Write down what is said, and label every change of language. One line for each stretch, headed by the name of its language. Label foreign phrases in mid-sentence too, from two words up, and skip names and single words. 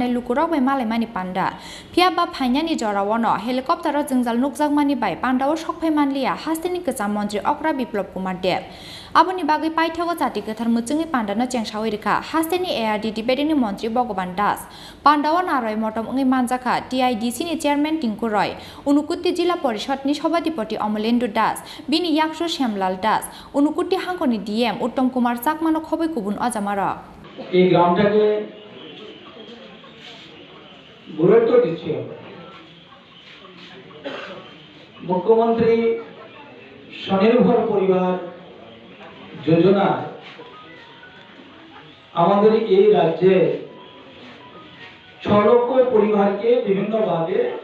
Kok Borok: लुकुराबाय मालायमानि पान्डा फियाबा फाइनानि जरावनो हेलिकप्टार जोंजाल नुकजाकमानि बाय पान्डाव सकफाय मानलिया हास्टेनि गोजाम मन्त्री अक्रा बिप्लब कुमार देव आबुनि बागै पाइथागो जाति गोथार मुचुंनि पान्डानो चेंसाविरिखा हास्टेनि ARD दिबेदिनि मन्त्री भगवान दास पान्डाव नाराय मटम अंगि मानजाखा TIDC नि चेयरमैन टिंकु रय उनुकुट्टी जिल्ला परिषदनि सभाधिपति अमलेन्दु दास बिनि याक्सु श्यामलाल दास उनुकुट्टी हांखनि DM उत्तम कुमार चाकमानो खबै गुबुन अजामारा
Bangla: এই গ্রামটাকে গুরুত্ব দিচ্ছে মুখ্যমন্ত্রী স্বনির্ভর পরিবার যোজনা আমাদের এই রাজ্যে 6 লক্ষ পরিবারকে বিভিন্নভাবে